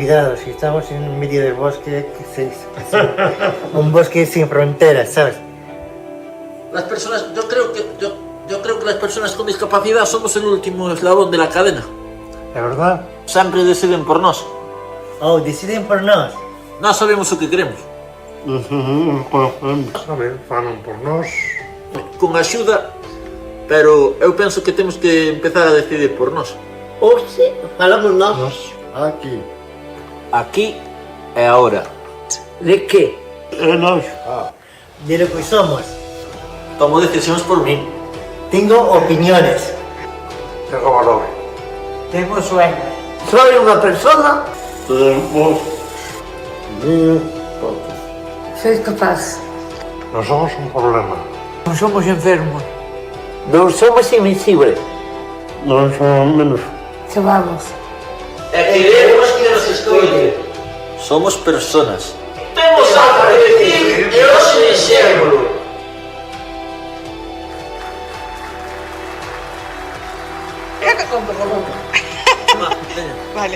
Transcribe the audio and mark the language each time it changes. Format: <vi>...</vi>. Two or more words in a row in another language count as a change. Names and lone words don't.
<es>olvidados y estamos en medio del bosque, un bosque sin fronteras, ¿sabes? Las personas, yo creo que las personas con discapacidad somos el último eslabón de la cadena. ¿Es verdad? Siempre deciden por nos. Oh, deciden por nos.</es> <gl>No sabemos o que queremos. Falan por nós. Con axuda, pero eu penso que temos que empezar a decidir por nós. Oxe, falamos nós. Aquí. Aquí e agora.</gl> <es>¿De qué? Nós. De lo que somos. Tomo decisiones por mí. Tengo opiniones. Tengo valor. Tengo sueños. Soy una persona. Tenemos Soy capaz. No somos un problema. No somos enfermos. No somos invisibles. No somos menos. Vamos.</es> <gl>E queremos que nos escoite.</gl> <es>Somos personas.</es> <gl>Temos algo a decir e hoxe dixémolo.</gl> <es>Vale.</es>